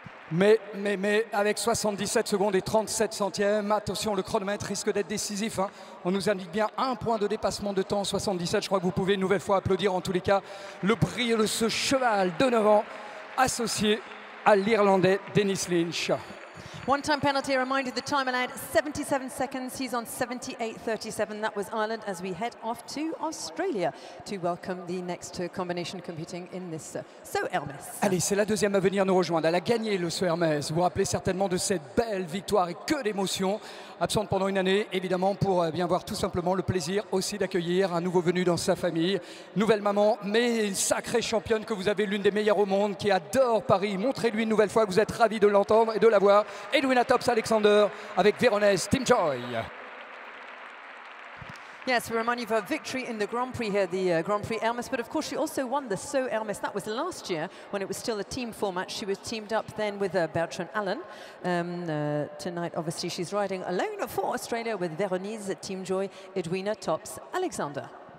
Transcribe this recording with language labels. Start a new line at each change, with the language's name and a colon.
French: Mais avec 77 secondes et 37 centièmes, attention, le chronomètre risque d'être décisif. Hein. On nous indique bien un point de dépassement de temps, 77. Je crois que vous pouvez une nouvelle fois applaudir en tous les cas le brio de ce cheval de 9 ans associé à l'Irlandais Dennis Lynch.
English: One-time penalty, a reminder the time allowed 77 seconds. He's on 78.37. That was Ireland as we head off to Australia to welcome the next combination competing in this Saut Hermès.
French: Allez, c'est la deuxième à venir nous rejoindre. Elle a gagné le Saut Hermès. Vous vous rappelez certainement de cette belle victoire et que d'émotions. Absente pendant une année, évidemment, pour bien voir tout simplement le plaisir aussi d'accueillir un nouveau venu dans sa famille. Nouvelle maman, mais une sacrée championne que vous avez, l'une des meilleures au monde, qui adore Paris. Montrez-lui une nouvelle fois que vous êtes ravis de l'entendre et de la voir. Edwina Tops-Alexander avec Véronèse Team Joy.
English: Yes, we remind you of her victory in the Grand Prix here, the Grand Prix Hermès, but of course she also won the Saut Hermès. That was last year when it was still a team format. She was teamed up then with Bertrand Allen. Tonight, obviously, she's riding alone for Australia with Véronèse Team Joy, Edwina Tops-Alexander.